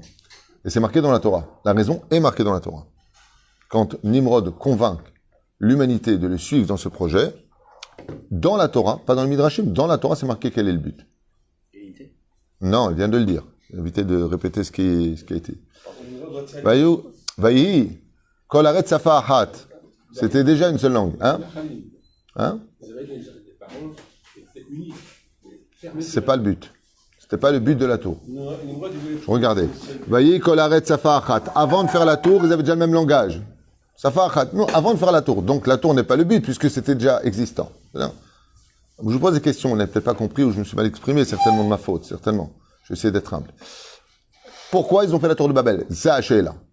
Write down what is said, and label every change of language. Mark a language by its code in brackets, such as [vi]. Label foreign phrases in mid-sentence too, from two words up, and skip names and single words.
[fr] Et c'est marqué dans la Torah. La raison est marquée dans la Torah. Quand Nimrod convainc l'humanité de le suivre dans ce projet, dans la Torah, pas dans le Midrashim, dans la Torah, c'est marqué quel est le but. Unité. Non, il vient de le dire. Évitez de répéter ce qui a été. [he] ויהי, כל הארץ שפה אחת. [fr] C'était déjà une seule langue. Hein? Hein? C'est pas le but. C'était pas le but de la tour. Regardez. [he] ויהי, כל הארץ שפה אחת. [fr] Avant de faire la tour, ils avaient déjà le même langage. [he] שפה אחת. [fr] Non, avant de faire la tour. Donc la tour n'est pas le but puisque c'était déjà existant. Je vous pose des questions, on n'a peut-être pas compris ou je me suis mal exprimé, certainement de ma faute, certainement. Je vais essayer d'être humble. Pourquoi ils ont fait la tour de Babel? Zahachela.